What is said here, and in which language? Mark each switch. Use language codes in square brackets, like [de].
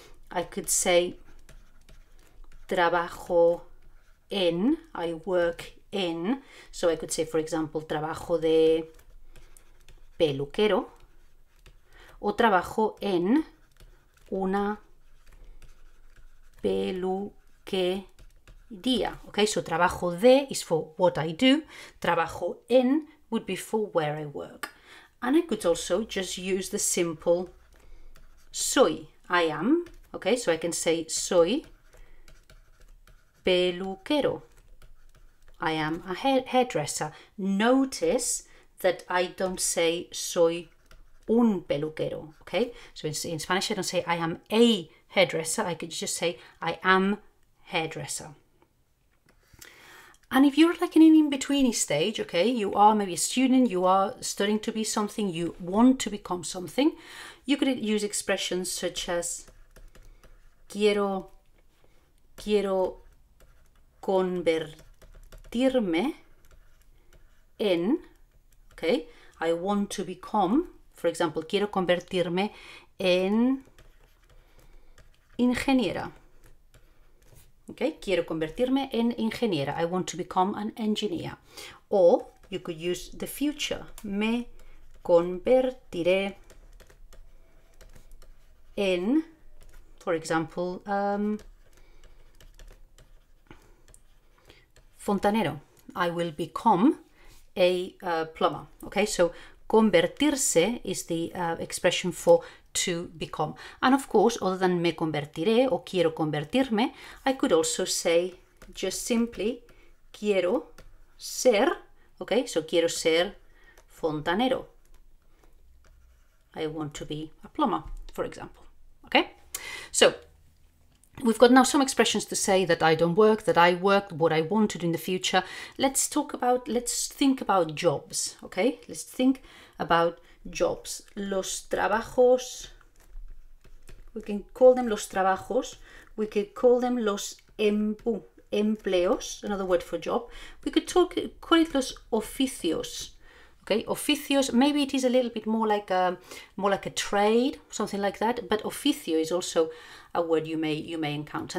[en] I could say [es] trabajo en, [en] I work in. So I could say, for example, [es] trabajo de peluquero o trabajo en una peluquería. [en] Okay, so [es] trabajo de [en] is for what I do. [es] Trabajo en [en] would be for where I work. And I could also just use the simple soy, I am. Okay, so I can say [es] soy peluquero. [en] I am a hairdresser. Notice that I don't say [es] soy un peluquero. [en] Okay, so in Spanish I don't say I am a hairdresser. I could just say I am hairdresser. And if you're like in an in-betweeny stage, okay, you are maybe a student, you are studying to be something, you want to become something, you could use expressions such as [es] quiero convertirme en, [en] okay, I want to become, for example, [es] quiero convertirme en ingeniera. Okay, quiero convertirme en ingeniera. [en] I want to become an engineer. Or you could use the future. [es] Me convertiré en, [en] for example, [es] fontanero. [en] I will become a plumber. Okay, so convertirse is the expression for to become. And of course, other than [es] me convertiré [en] or [es] quiero convertirme, [en] I could also say just simply [es] quiero ser, [en] okay, so [es] quiero ser fontanero. [en] I want to be a plumber, for example. Okay, so we've got now some expressions to say that I don't work, that I work, what I want to do in the future. Let's think about jobs, okay? Let's think about jobs. [es] Los trabajos, [en] we can call them [es] los trabajos. [en] We could call them [es] los empleos, [en] another word for job. We could call it [es] los oficios. [en] Okay, oficios, maybe it is a little bit more like a trade, something like that, but oficio is also a word you may encounter.